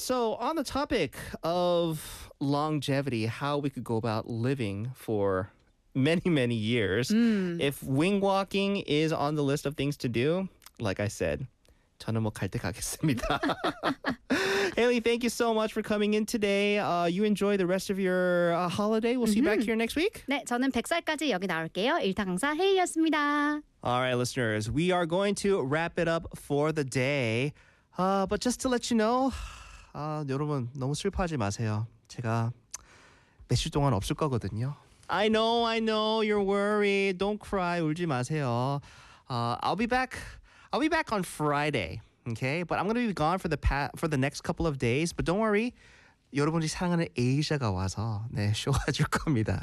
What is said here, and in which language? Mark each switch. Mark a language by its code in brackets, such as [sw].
[en] So on the topic of longevity, how we could go about living for many, many years, if wing walking is on the list of things to do, like I said, [ko] 저는 뭐 갈 때 가겠습니다. [en] Haley, thank you so much for coming in today. You enjoy the rest of your holiday. We'll see you back here next week. [ko] 네, 저는 100살까지 여기 나올게요. 일타 강사 헤이였습니다. [en] All right, listeners, we are going to wrap it up for the day. But just to let you know, [ko] 여러분, 너무 슬퍼하지 마세요. 제가 며칠 동안 없을 거거든요. [en] I know, you're worried. Don't cry, [ko] 울지 마세요. [en] I'll be back on Friday. Okay, but I'm going to be gone for the next couple of days. But don't worry, [ko] 여러분들이 사랑하는 에이자가 와서 네, 쇼가 줄 겁니다.